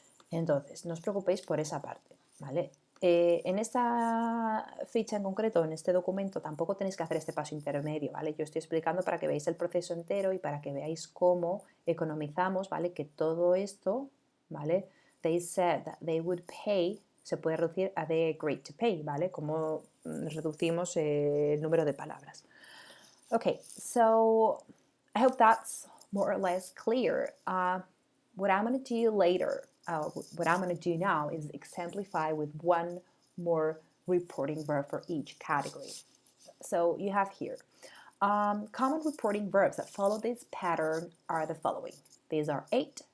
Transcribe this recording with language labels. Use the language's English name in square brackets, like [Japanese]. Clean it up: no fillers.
[Spanish] Entonces, no os preocupéis por esa parte, ¿vale? En esta ficha en concreto, en este documento, tampoco tenéis que hacer este paso intermedio, ¿vale? Yo estoy explicando para que veáis el proceso entero y para que veáis cómo economizamos, ¿vale? Que todo esto, ¿vale? [English] They said that they would pay, [Spanish] se puede reducir a [English] they agreed to pay, ¿vale? [Spanish] Como reducimos el número de palabras. [English] Okay, so I hope that's more or less clear. What I'm going to do later, what I'm going to do now is exemplify with one more reporting verb for each category. So you have here common reporting verbs that follow this pattern are the following. These are 8.